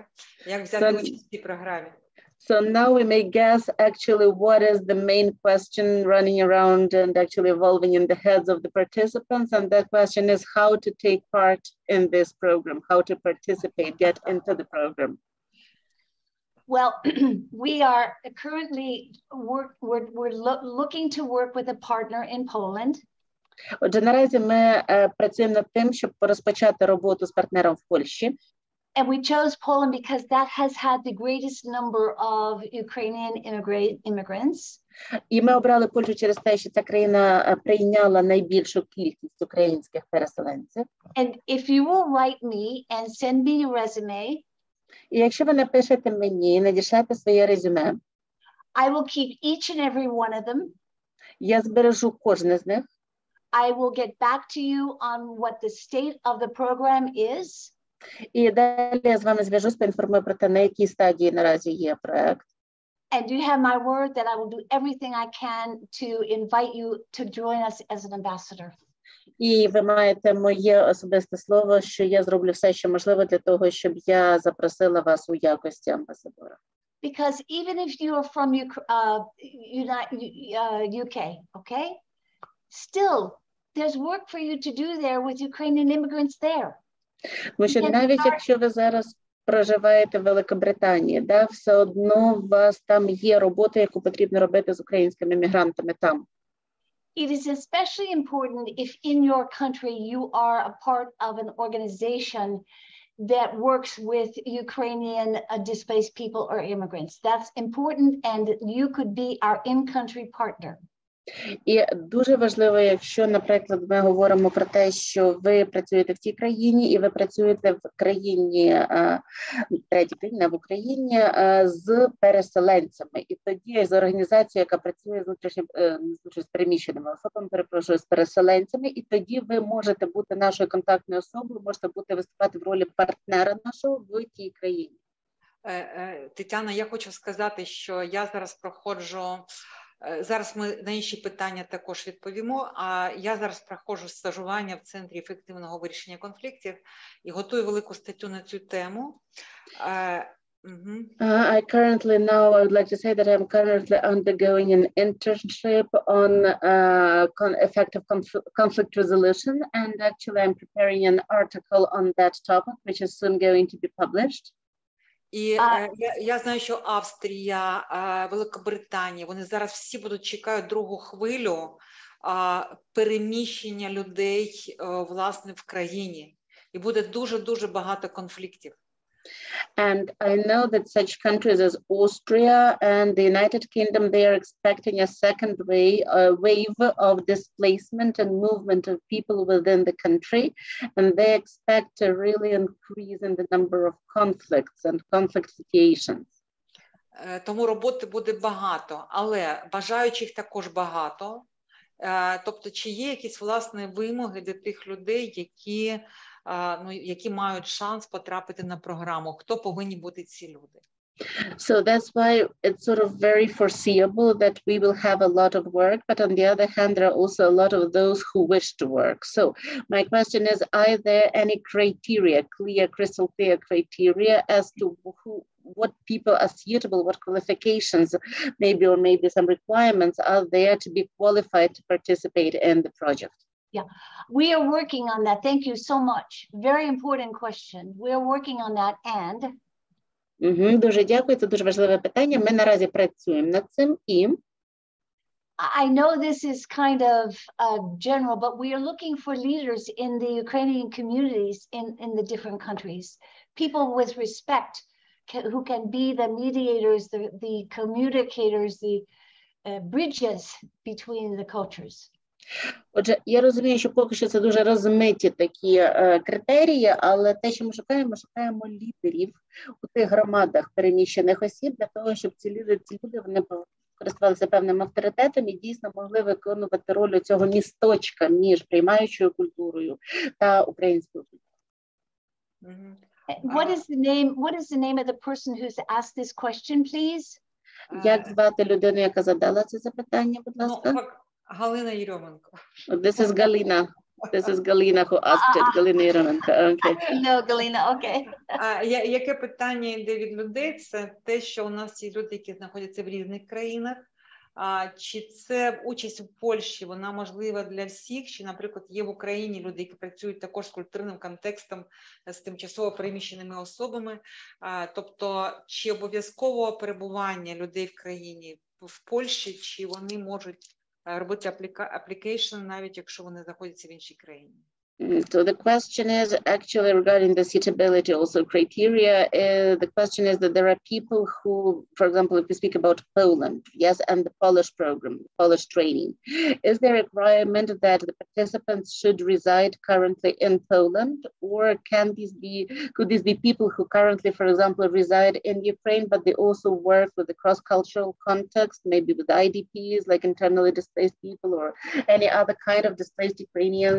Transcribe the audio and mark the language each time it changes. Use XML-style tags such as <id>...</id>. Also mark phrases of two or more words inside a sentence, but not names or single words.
<uk>Як взяти участь в цій програмі.</uk> <en>So now we may guess actually what is the main question running around and actually evolving in the heads of the participants. And that question is how to take part in this program, how to participate, get into the program. Well, we are currently looking to work with a partner in Poland.</en> <uk>Отже, наразі ми працюємо над тим, щоб розпочати роботу з партнером в Польщі.</uk> <en>And we chose Poland because that has had the greatest number of Ukrainian immigrants.</en> <uk>І ми обрали Польщу через те, що ця країна прийняла найбільшу кількість українських переселенців.</uk> <en>And if you will write me and send me your resume,</en> <uk>і якщо ви напишете мені, надішлете своє резюме,</uk> <en>I will keep each and every one of them.</en> <uk>Я збережу кожне з них.</uk> <en>I will get back to you on what the state of the program is.</en> <uk>І далі я з вами зв'яжусь, поінформую про те, на якій стадії наразі є проект.</uk> <en>And you have my word that I will do everything I can to invite you to join us as an ambassador.</en> <uk>І ви маєте моє особисте слово, що я зроблю все, що можливо для того, щоб я запросила вас у якості амбасадора.</uk> <en>Because even if you are from UK, okay? Still, there's work for you to do there with Ukrainian immigrants there.</en> <uk>Тому що навіть якщо ви зараз проживаєте в Великобританії, да, все одно у вас там є робота, яку потрібно робити з українськими мігрантами там.</uk> <en>It is especially important if in your country you are a part of an organization that works with Ukrainian displaced people or immigrants. That's important, and you could be our in-country partner.</en> <uk>І дуже важливо, якщо, наприклад, ми говоримо про те, що ви працюєте в цій країні і ви працюєте в країні, третій країні, в Україні з переселенцями. І тоді з організацією, яка працює з переміщеними особами, перепрошую, з переселенцями, і тоді ви можете бути нашою контактною особою, можете виступати в ролі партнера нашого в тій країні. Тетяна, я хочу сказати, що я зараз проходжу. Зараз ми на інші питання також відповімо, а я зараз проходжу стажування в Центрі ефективного вирішення конфліктів і готую велику статтю на цю тему.</uk> <en>I would like to say that I'm currently undergoing an internship on effective conflict resolution, and actually I'm preparing an article on that topic, which is soon going to be published.</en> <uk>І я знаю, що Австрія, Великобританія, вони зараз всі будуть чекають другу хвилю переміщення людей, власне, в країні. І буде дуже-дуже багато конфліктів.</uk> <en>And I know that such countries as Austria and the United Kingdom, they are expecting a second wave of displacement and movement of people within the country. And they expect a really increase in the number of conflicts and conflict situations.</en> <uk>Тому роботи буде багато, але бажаючих також багато. Тобто, чи є якісь, власне, вимоги для тих людей, які мають шанс потрапити на програму? Хто повинні бути ці люди?</uk> <en>So that's why it's sort of very foreseeable that we will have a lot of work, but on the other hand, there are also a lot of those who wish to work. So my question is, are there any criteria, crystal clear criteria as to what people are suitable, what qualifications maybe some requirements are there to be qualified to participate in the project? Yeah, we are working on that. Thank you so much. Very important question. We are working on that, and</en> <uk>Дуже дякую, це дуже важливе питання. Ми наразі працюємо над цим і</uk> <en>I know this is kind of general, but we are looking for leaders in the Ukrainian communities in the different countries, people with respect who can be the mediators, the communicators, the bridges between the cultures.</en> <uk>Отже, я розумію, що поки що це дуже розмиті такі критерії, але те, що ми шукаємо лідерів у тих громадах переміщених осіб для того, щоб ці люди вони користувалися певним авторитетом і дійсно могли виконувати роль цього місточка між приймаючою культурою та українською культурою.</uk> <en>What is the name of the person who's asked this question, please?</en> <uk>Як звати людину, яка задала це запитання, будь ласка? Галина Єрьоменко.</uk> <en>This is Galina. This is Galina who asked it.</en> <uk>Галина Єрьоменко. Okay.</uk> <en>No, Galina, okay.</en> <uk>Яке питання йде від людей? Це те, що у нас є люди, які знаходяться в різних країнах. Чи це участь в Польщі, вона можлива для всіх? Чи, наприклад, є в Україні люди, які працюють також з культурним контекстом, з тимчасово переміщеними особами? Тобто, чи обов'язково перебування людей в країні в Польщі, чи вони можуть робити аплікейшн, навіть якщо вони знаходяться в іншій країні?</uk> <en>So the question is actually regarding the suitability also criteria. The question is that there are people who, for example, if we speak about Poland, yes, and the Polish program, Polish training, is there a requirement that the participants should reside currently in Poland, or could these be people who currently, for example, reside in Ukraine, but they also work with the cross-cultural context, maybe with IDPs, like internally displaced people, or any other kind of displaced Ukrainians?</en>